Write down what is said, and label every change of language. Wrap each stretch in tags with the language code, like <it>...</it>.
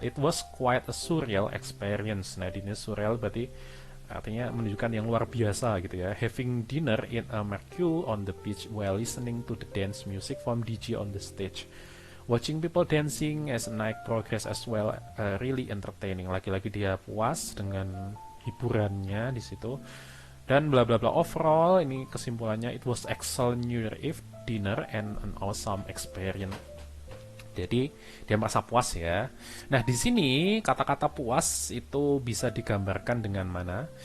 <en>It was quite a surreal experience.</en> <id>Nah, ini surreal berarti artinya menunjukkan yang luar biasa gitu ya.</id> <en>Having dinner in a marquee on the beach while listening to the dance music from DJ on the stage. Watching people dancing as night progress as well, really entertaining.</en> <id>Lagi-lagi dia puas dengan hiburannya di situ. Dan bla bla bla.</id> <en>Overall</en> <id>ini kesimpulannya,</id> <en>it was excellent New Year Eve dinner and an awesome experience.</en> <id>Jadi dia merasa puas ya. Nah di sini kata-kata puas itu bisa digambarkan dengan mana?</id>